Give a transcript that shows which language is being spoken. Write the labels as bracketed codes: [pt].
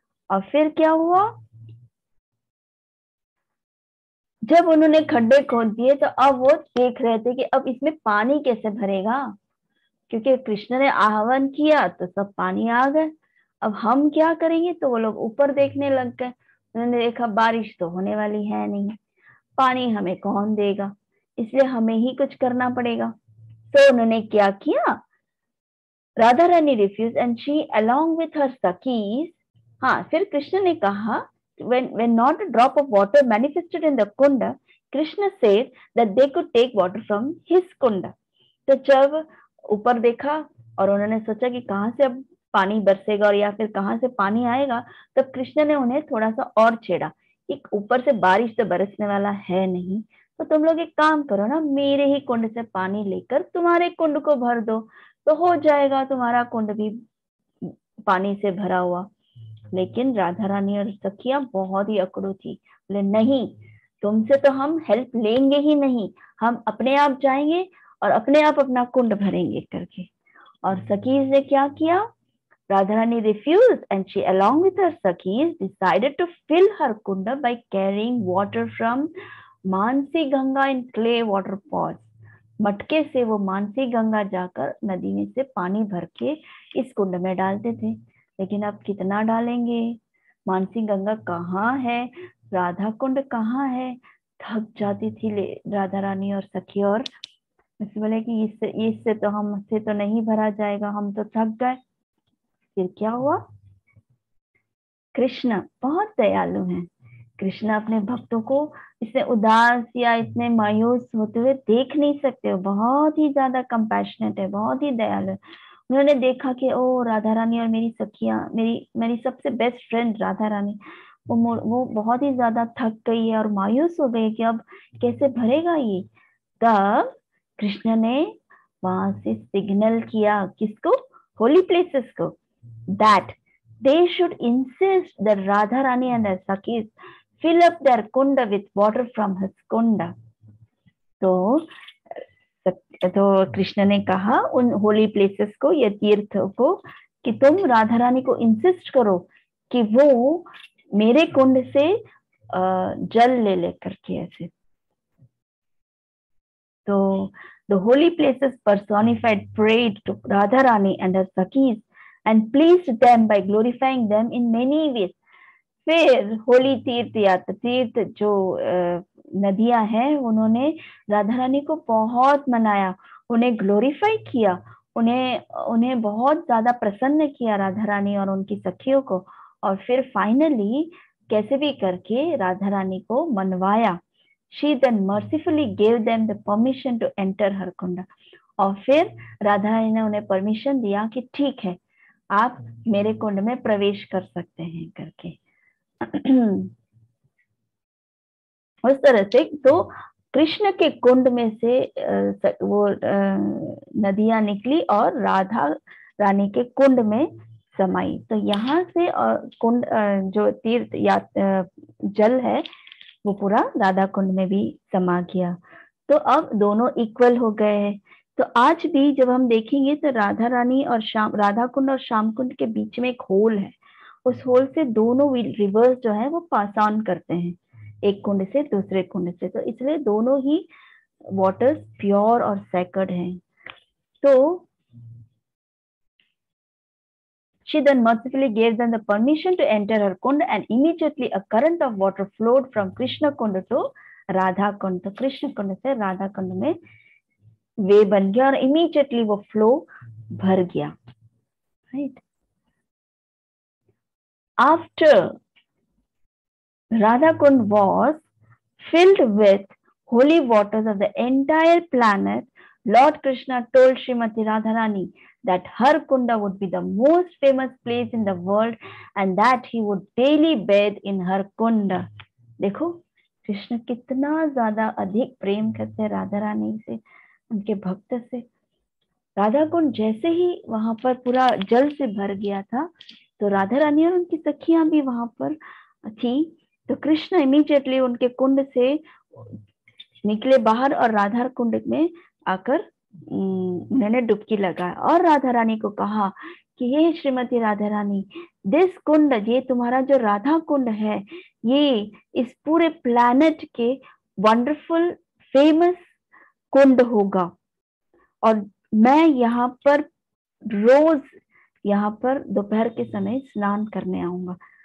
[hi] और फिर क्या हुआ, जब उन्होंने खड्डे खोद दिए तो अब वो देख रहे थे कि अब इसमें पानी कैसे भरेगा, क्योंकि कृष्ण ने आह्वान किया तो सब पानी आ गए, अब हम क्या करेंगे। तो वो लोग ऊपर देखने लग गए, उन्होंने देखा बारिश तो होने वाली है नहीं, पानी हमें कौन देगा, इसलिए हमें ही कुछ करना पड़ेगा। तो उन्होंने क्या किया, Radha Rani [en] refuse and she along with her sakis, [hi] हाँ, फिर कृष्ण ने कहा, [en] when not a drop of water manifested in the kunda, Krishna said that they could take water from his kunda. [hi] तो जब ऊपर देखा और उन्होंने सोचा कि कहाँ से अब पानी बरसेगा और या फिर कहाँ से पानी आएगा, तब कृष्ण ने उन्हें थोड़ा सा और छेड़ा कि ऊपर से बारिश तो बरसने वाला है नहीं, तो तुम लोग एक काम करो ना, मेरे ही कुंड से पानी लेकर तुम्हारे कुंड को भर दो, तो हो जाएगा तुम्हारा कुंड भी पानी से भरा हुआ। लेकिन राधा रानी और सखियां बहुत ही अकड़ू थी, बोले नहीं, तुमसे तो हम हेल्प लेंगे ही नहीं, हम अपने आप जाएंगे और अपने आप अपना कुंड भरेंगे करके। और सखीज ने क्या किया, Radha Rani [en] refused and she along with her sakis decided to fill her kunda by carrying water from Manasi Ganga in clay water pots. [hi] मटके से वो मानसी गंगा जाकर नदी में से पानी भर के इस कुंड में डालते थे। लेकिन अब कितना डालेंगे, मानसी गंगा कहाँ है, राधा कुंड कहाँ है, थक जाती थी राधा रानी और सखी, और बोले कि इससे तो हमसे तो नहीं भरा जाएगा, हम तो थक गए। फिर क्या हुआ, कृष्ण बहुत दयालु हैं, कृष्ण अपने भक्तों को इतने उदास या इतने मायूस होते हुए देख नहीं सकते हो, बहुत ही ज्यादा कंपैशनेट है, बहुत ही दयालु है। उन्होंने देखा कि ओ राधा रानी और मेरी सखियां, मेरी मेरी सबसे बेस्ट फ्रेंड राधा रानी, वो बहुत ही ज्यादा थक गई है और मायूस हो गई कि अब कैसे भरेगा ये। तब कृष्ण ने वहां से सिग्नल किया, किसको, होली प्लेसेस को, [en] That they should insist that Radharani and her Sakhis fill up their kunda with water from his kunda. [hi] तो कृष्ण ने कहा उन होली प्लेसेस को या तीर्थ को कि तुम राधा रानी को इंसिस्ट करो कि वो मेरे कुंड से जल ले लेकर के ऐसे. [en] तो the holy places personified prayed to Radharani and her Sakhis and pleased them by glorifying them in many ways. [hi] फिर होली तीर्थ यात्रा तीर्थ जो नदियां हैं उन्होंने राधा रानी को बहुत मनाया, उन्हें ग्लोरीफाई किया, उन्हें बहुत ज्यादा प्रसन्न किया राधा रानी और उनकी सखियों को. और फिर फाइनली कैसे भी करके राधा रानी को मनवाया. [en] She then mercifully gave them the permission to enter her kunda. [hi] और फिर राधा रानी ने उन्हें परमिशन दिया कि ठीक है आप मेरे कुंड में प्रवेश कर सकते हैं करके. उस तरह से तो कृष्ण के कुंड में से वो नदियां निकली और राधा रानी के कुंड में समाई. तो यहाँ से कुंड जो तीर्थ या जल है वो पूरा राधा कुंड में भी समा गया. तो अब दोनों इक्वल हो गए हैं. तो आज भी जब हम देखेंगे तो राधा रानी और राधा कुंड और श्याम कुंड के बीच में एक होल है. उस होल से दोनों रिवर्स जो है वो पास ऑन करते हैं एक कुंड से दूसरे कुंड से. तो इसलिए दोनों ही वाटर्स प्योर और सैक्रेड हैं. [en] तो she then mercifully gave them the permission to enter her kund and immediately a current of water flowed from Krishna kund to Radha kund. [hi] तो कृष्ण कुंड से राधा कुंड में वे बन गया और [en] immediately [hi] वो फ्लो भर गया. [en] Right? After Radha kund was filled with holy waters of the entire planet, Lord Krishna told Srimati Radharani that her kunda would be the most famous place in the world and that he would daily bathe in her kunda. [hi] देखो कृष्ण कितना ज्यादा अधिक प्रेम करते हैं राधा रानी से, उनके भक्त से. राधा कुंड जैसे ही वहां पर पूरा जल से भर गया था तो राधा रानी और उनकी सखियां भी वहां पर थी. तो कृष्ण इमीडिएटली उनके कुंड से निकले बाहर और राधा कुंड में आकर उन्होंने डुबकी लगाया और राधा रानी को कहा कि ये श्रीमती राधा रानी, [en] this [hi] कुंड, ये तुम्हारा जो राधा कुंड है, ये इस पूरे प्लैनेट के वंडरफुल फेमस कुंड होगा और मैं यहाँ पर रोज यहाँ पर दोपहर के समय स्नान करने आऊंगा.